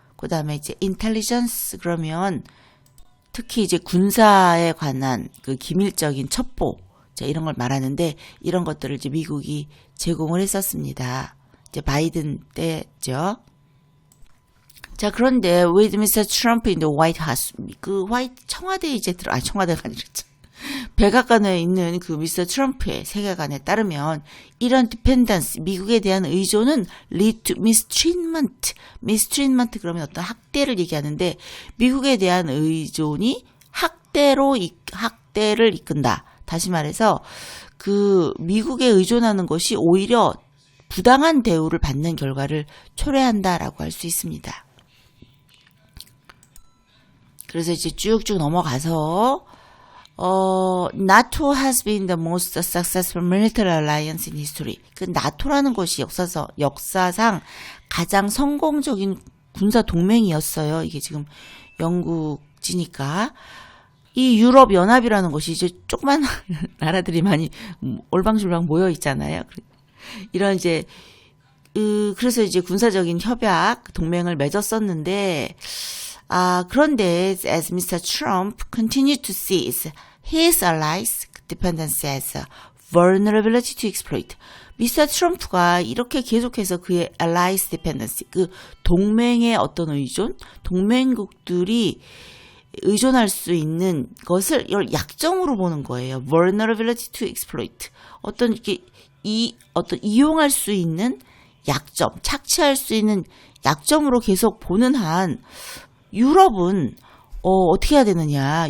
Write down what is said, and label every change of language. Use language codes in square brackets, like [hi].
[ko] 그 다음에 이제 intelligence, 그러면 특히 이제 군사에 관한 기밀적인 첩보, 이런 걸 말하는데, 이런 것들을 이제 미국이 제공을 했었습니다. 이제 바이든 때죠. 자, 그런데 [en] with Mr. Trump in the White House, [ko] 청와대에 이제 청와대가 아니랬죠. 백악관에 있는 미스터 트럼프의 세계관에 따르면 이런 디펜던스, 미국에 대한 의존은 [en] lead to mistreatment. [ko] mistreatment 그러면 어떤 학대를 얘기하는데, 미국에 대한 의존이 학대를 이끈다. 다시 말해서 미국에 의존하는 것이 오히려 부당한 대우를 받는 결과를 초래한다라고 할 수 있습니다. 그래서 이제 쭉쭉 넘어가서 [en] NATO has been the most successful military alliance in history. [ko] 그 나토라는 것이 역사상 가장 성공적인 군사 동맹이었어요. 이게 지금 영국지니까. 이 유럽 연합이라는 것이 이제 조그만 나라들이 많이 올방졸방 모여 있잖아요. 이런 이제 그래서 이제 군사적인 협약 동맹을 맺었었는데 그런데 [en] as Mr. Trump continued to seize his allies' dependence as a vulnerability to exploit. [ko] 미스터 트럼프가 이렇게 계속해서 그의 [en] allies dependence, [ko] 그 동맹의 어떤 의존, 동맹국들이 의존할 수 있는 것을 이걸 약점으로 보는 거예요. [en] vulnerability to exploit. [ko] 어떤 이렇게 어떤 이용할 수 있는 약점, 착취할 수 있는 약점으로 계속 보는 한 유럽은 어떻게 해야 되느냐?